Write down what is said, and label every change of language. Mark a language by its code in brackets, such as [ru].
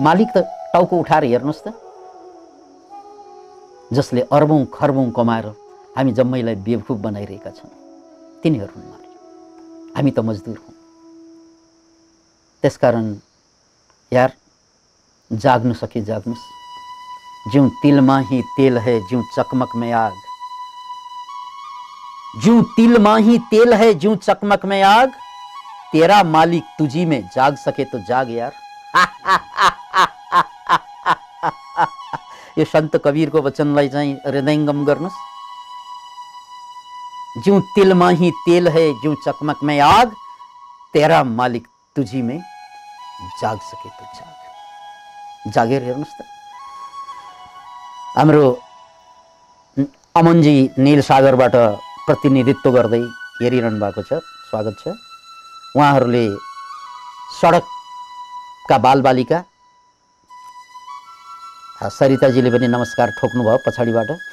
[ne] मालिक त टाउको उठाएर हेर्नुहोस् त, जसले अर्बौं खर्बौं कमाएर हामी जम्मैलाई बेवकुफ बनाइरहेका छन्, तिनीहरू हुन् मालिक। हामी त मजदुर हौँ। त्यसकारण यार जाग्नु सके जाग्नुस्। [hi] ज्यों तिलमा ही तेल है, ज्यों चकमक में आग। ज्यों तिलमा ही तेल है, ज्यों चकमक में आग। तेरा मालिक तुझी में, जाग सके तो जाग यार। [ne] यो सन्त कबीरको वचनलाई चाहिँ हृदयङ्गम गर्नुस्। [hi] ज्यों तिलमा ही तेल है, ज्यों चकमक में आग। तेरा मालिक तुझी में, जाग सके तो जाग। [ne] जागेर हेर्नुस् त। हाम्रो अमनजी नील सागरबाट प्रतिनिधित्व गर्दै हेरिरहनु भएको छ, स्वागत छ। उहाँहरूले सडकका बालबालिका, सरिताजीले पनि नमस्कार ठोक्नुभयो पछाडिबाट।